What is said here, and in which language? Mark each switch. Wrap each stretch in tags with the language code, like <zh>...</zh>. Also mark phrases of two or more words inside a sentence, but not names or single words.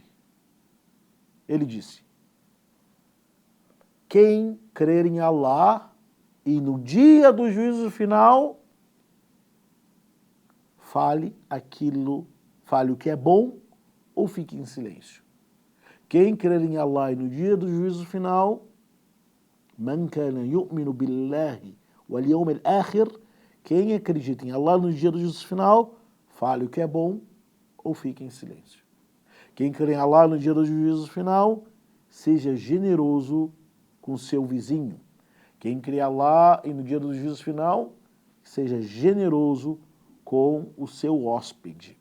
<pt>Ele disse, quem crer em Allah e no dia do juízo final, fale o que é bom ou fique em silêncio. Quem crer em Allah e no dia do juízo final,</pt> <ar>من كان يؤمن بالله واليوم الآخر,</ar> <pt>quem acredita em Allah no dia do juízo final, fale o que é bom ou fique em silêncio. Quem crê em Allah no dia do juízo final, seja generoso com seu vizinho. Quem crê em Allah e no dia do juízo final, seja generoso com o seu hóspede.</pt>